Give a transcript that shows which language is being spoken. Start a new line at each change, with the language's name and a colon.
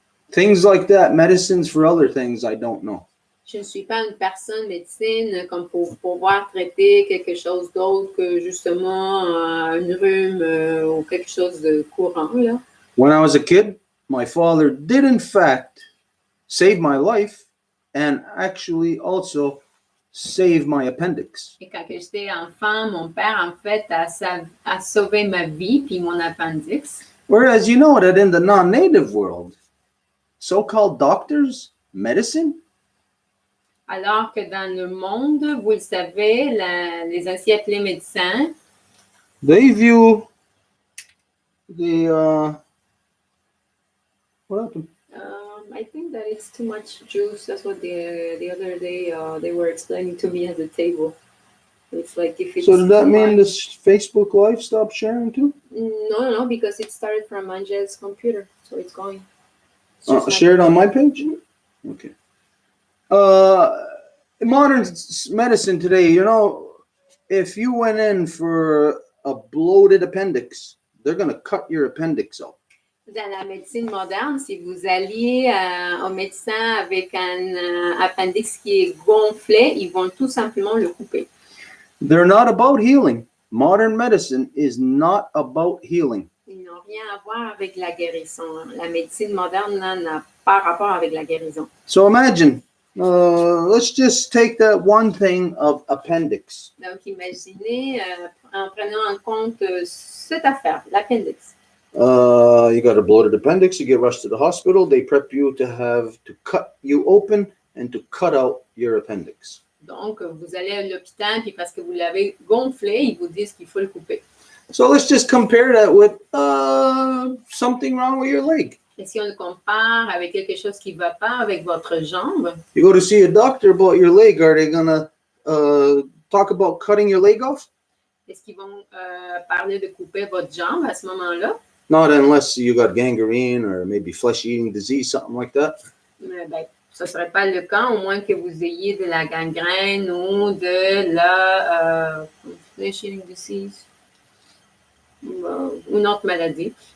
English: Things like that, medicines for other things, I don't know.
French: Je ne suis pas une personne médecine comme pour pouvoir traiter quelque chose d'autre que justement une rhume ou quelque chose de courant. Là.
English: When I was a kid, my father did in fact save my life and actually also save my appendix.
French: Et quand que j'étais enfant, mon père, en fait, a sauvé ma vie puis mon appendix.
English: Whereas you know that in the non-native world, so-called doctors, medicine,
French: Alors que dans le monde, vous le savez, les ainsi appelés médecins,
English: they view the what happened? I think that it's too much juice. That's what the other day they were explaining to me at the table. It's like if it's So does that too mean much- this Facebook Live stopped sharing too? No, because it started from Angel's computer, so it's going. It's just not- Shared on my page? Okay. Modern medicine today, you know, if you went in for a bloated appendix, they're going to cut your appendix out.
French: Dans la médecine moderne, si vous alliez au médecin avec un appendix qui est gonflé, ils vont tout simplement le couper.
English: They're not about healing. Modern medicine is not about healing.
French: Ils n'ont rien à voir avec la guérison. La médecine moderne là, n'a pas rapport avec la guérison.
English: So imagine, let's just take that one thing of appendix.
French: Donc, imaginez, en prenant en compte cette affaire, l'appendix.
English: You got a bloated appendix, you get rushed to the hospital, they prep you to cut you open and to cut out your appendix.
French: Donc, vous allez à l'hôpital, puis parce que vous l'avez gonflé, ils vous disent qu'il faut le couper.
English: So let's just compare that with something wrong with your leg.
French: Et si on le compare avec quelque chose qui ne va pas avec votre jambe,
English: You go to see a doctor about your leg, are they gonna talk about cutting your leg off?
French: est-ce qu'ils vont parler de couper votre jambe à ce moment-là?
English: Not unless you got gangrene or maybe flesh-eating disease, something like that.
French: Mais ben, ce ne serait pas le cas, au moins que vous ayez de la gangrène ou de la
English: flesh-eating disease
French: ou une autre maladie.